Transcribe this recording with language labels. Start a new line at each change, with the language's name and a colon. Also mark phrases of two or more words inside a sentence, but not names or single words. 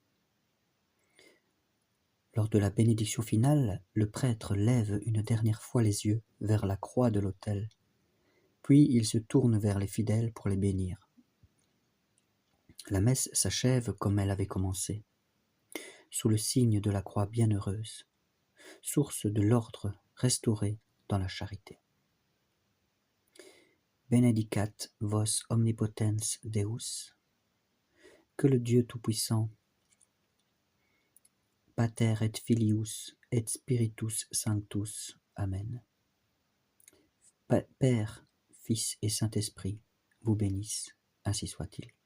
French: Lors de la bénédiction finale, le prêtre lève une dernière fois les yeux vers la croix de l'autel, puis il se tourne vers les fidèles pour les bénir. La messe s'achève comme elle avait commencé, sous le signe de la croix bienheureuse, source de l'ordre restauré dans la charité.
Latin: Benedicat vos omnipotens Deus,
French: que le Dieu Tout-Puissant,
Latin: Pater et Filius et Spiritus Sanctus, Amen.
French: Père, Fils et Saint-Esprit vous bénissent, ainsi soit-il.